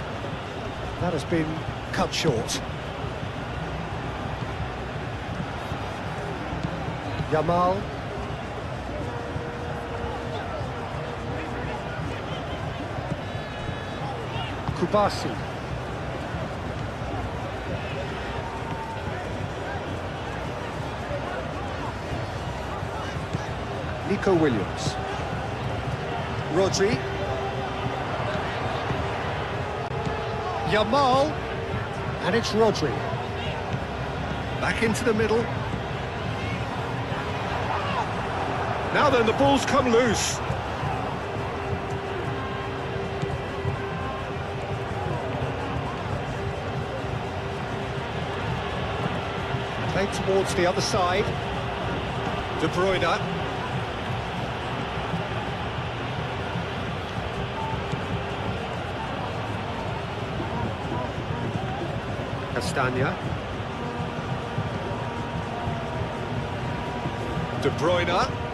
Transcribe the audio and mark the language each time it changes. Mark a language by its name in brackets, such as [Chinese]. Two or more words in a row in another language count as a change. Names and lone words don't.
[English] That has been cut short. Yamal. Kubasi. Nico Williams. Rodri. Yamal, and it's Rodri. Back into the middle. Now then, the ball's come loose. Played towards the other side. De Bruyne. Castagna. De Bruyne.